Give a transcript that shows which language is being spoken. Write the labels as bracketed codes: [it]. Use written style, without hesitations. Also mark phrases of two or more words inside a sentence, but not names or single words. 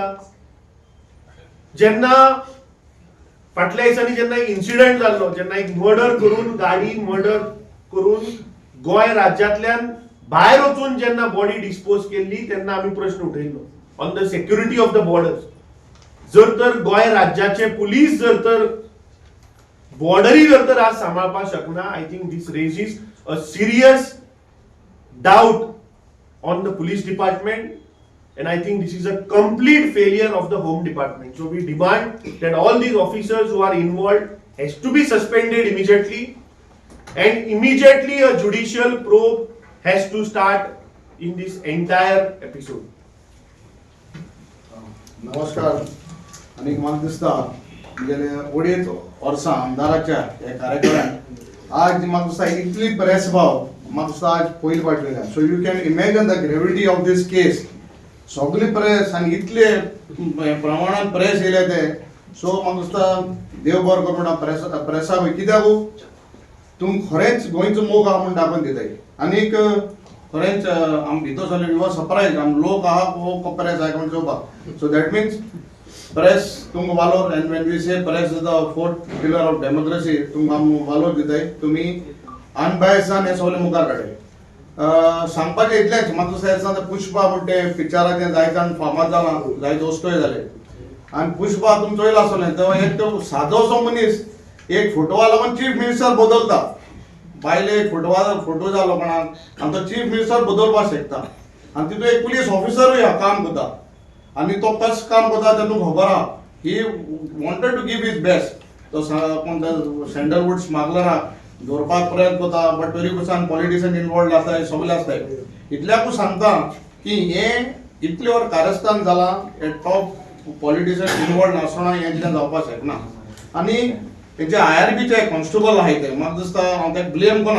[kok] जेन्ना फाटल्या दिसांनी जेन्ना एक इन्सिडंट जाल्लो, जेन्ना एक मर्डर करून, गाडी मर्डर करून गोंय राज्यांतल्यान भायर वचून जेन्ना बॉडी डिस्पोज केल्ली तेन्ना आमी प्रश्न उठयल्लो [en] on the security of the borders. [kok] जर तर गोंय राज्याचे पुलीस जर तर बॉर्डरी जर तर आज सांबाळपाक शकना, [en] I think this raises a serious doubt on the police department, and I think this is a complete failure of the home department. So we demand that all these officers who are involved has to be suspended immediately, and immediately a judicial probe has to start in this entire episode. [kok] नमस्कार. आणि म्हाका दिसता गेले अडेच वर्सां आमदाराच्या ह्या कार्यकाळान आज म्हाका दिसता इतली प्रेस भाव म्हाका दिसता आज पयली फावट वयल्या. [en] So you can imagine the gravity of this case. [kok] सगळी प्रेस आनी इतले प्रमाणान प्रेस येयले ते. सो म्हाका दिसता देव बरो कर म्हणटा प्रेसा कित्याक तुमकां खरेंच गोंयचो मोग आहा म्हूण दाखोवन दिताय. आनीक खरेंच आम भितर जाले [en] we were surprised [kok] आम लोक आहा हो प्रेस आहा म्हूण चोवपाक. [en] So that means press [kok] तुमकां वालोर, [en] and when we say press is the fourth pillar of democracy, [kok] तुमकां आम वालोर दिताय. तुमी अनबायसान हे सगळे मुखार काडले. सांगपाचें इतलेंच, म्हाका दिसता पुष्पा म्हणटे पिक्चराचें जायत्यान फामाद जालां, जायत वस्तूय जाले. आनी पुष्पा तुमी चोयलां आसतलें, तो एक तो सादो सो मनीस एक फोटोवा लागून [en] Chief Minister [kok] बदलता. बायले एक फोटो जालो कोणाक आनी तो [en] Chief Minister [kok] बदलपाक शकता. आनी तितून एक पुलीस ऑफिसरूय काम करता. आनी तो कसं काम करता तें तुमकां खबर आहा. [en] He wanted to give his best. [kok] तो कोण सँडलवूड स्मगलराक दवरपाक प्रयत्न करता, बट तरी कुसान [en] politician involved [kok] आसताय, सगळे आसताय. इतल्याकूच सांगता की हे इतले वर कारस्थान जालां, हे [en] top politician involved [kok] आसतना हें कितें जावपाक शकना. आनी तेचे आयआरबीचे कॉन्स्टेबल आहाय ते, म्हाका दिसता हांव तेका ब्लेम करना.